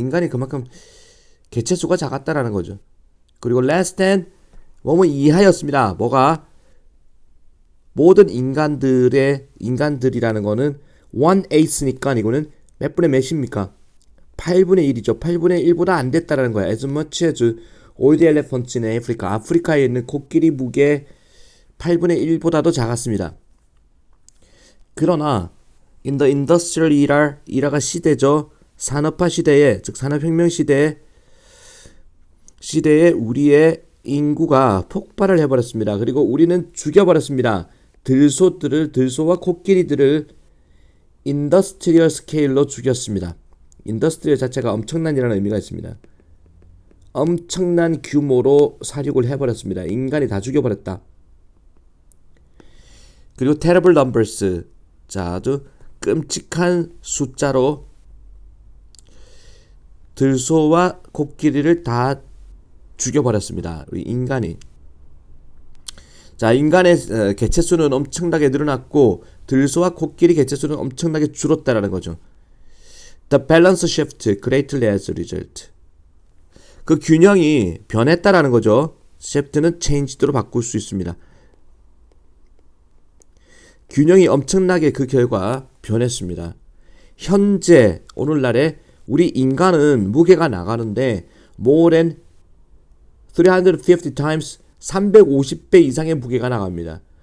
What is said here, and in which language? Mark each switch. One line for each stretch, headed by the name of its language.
Korean: 인간이 그만큼 개체수가 작았다라는 거죠. 그리고
English: less than
Korean: 뭐뭐 이하였습니다. 뭐가 모든 인간들이라는 거는 1/8니까 이거는 몇 분의 몇입니까? 8분의 1이죠. 8분의 1보다 안 됐다라는 거야.
English: As much as all the elephants in Africa.
Korean: 아프리카에 있는 코끼리 무게 8분의 1보다도 작았습니다. 그러나
English: in the industrial era
Korean: 가 시대죠. 산업화 시대에, 즉 산업혁명 시대에 우리의 인구가 폭발을 해버렸습니다. 그리고 우리는 죽여버렸습니다. 들소와 코끼리들을 인더스트리얼 스케일로 죽였습니다. 인더스트리얼 자체가 엄청난이라는 의미가 있습니다. 엄청난 규모로 사육을 해버렸습니다. 인간이 다 죽여버렸다. 그리고
English: terrible numbers,
Korean: 아주 끔찍한 숫자로 들소와 코끼리를 다 죽여버렸습니다. 우리 인간이. 인간의 개체수는 엄청나게 늘어났고 들소와 코끼리 개체수는 엄청나게 줄었다라는 거죠.
English: The balance shift greatly as a result.
Korean: 그 균형이 변했다라는 거죠. shift는 changed로 바꿀 수 있습니다. 균형이 엄청나게 그 결과 변했습니다. 현재 오늘날에 우리 인간은 무게가 나가는데
English: more than 350 times
Korean: 350배 이상의 무게가 나갑니다.